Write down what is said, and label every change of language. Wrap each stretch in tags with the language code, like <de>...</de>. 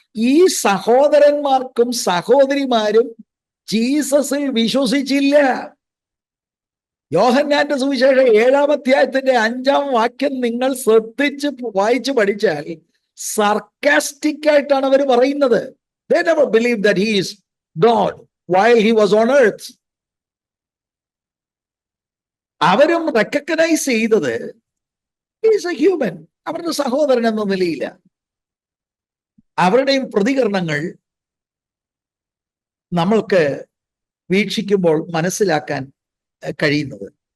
<ml>ഈ സഹോദരന്മാർക്കും സഹോദരിമാരും ജീസസിൽ വിശ്വസിച്ചില്ല. യോഹന്നാന്റെ സുവിശേഷം 7-ാം അധ്യായത്തിന്റെ 5-ാം വാക്യം നിങ്ങൾ ശ്രദ്ധിച്ച് വായിച്ചു പഠിച്ചാൽ സർക്കാസ്റ്റിക് ആയിട്ടാണ് അവർ പറയുന്നത്.</ml> <en>They never believed that he is God while he was on earth.</en> <ml>അവരും റെക്കഗ്നൈസ് ചെയ്തത്</ml> <en>he is a human,</en> <ml>അവരുടെ സഹോദരൻ എന്ന നിലയില്ല. അവരുടെയും പ്രതികരണങ്ങൾ നമ്മൾക്ക് വീക്ഷിക്കുമ്പോൾ മനസ്സിലാക്കാൻ കഴിയുന്നത്.</ml>